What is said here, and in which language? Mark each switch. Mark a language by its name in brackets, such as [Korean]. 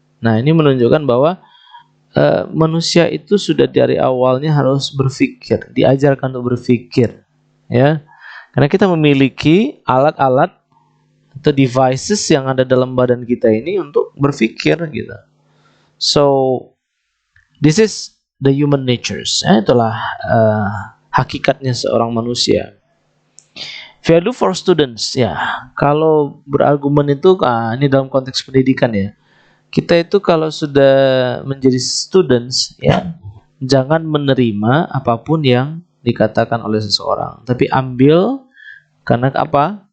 [Indonesian] Nah, ini menunjukkan bahwa manusia itu sudah dari awalnya harus berpikir, diajarkan untuk berpikir, ya. Karena kita memiliki alat-alat atau devices yang ada dalam badan kita ini untuk berpikir gitu. [English] So this is the human natures. [Indonesian] Itulah hakikatnya seorang manusia. [English] Value for students, [Indonesian] ya. Kalau berargumen itu, ini dalam konteks pendidikan ya. Kita itu kalau sudah menjadi students, ya, jangan menerima apapun yang dikatakan oleh seseorang, tapi ambil karena apa?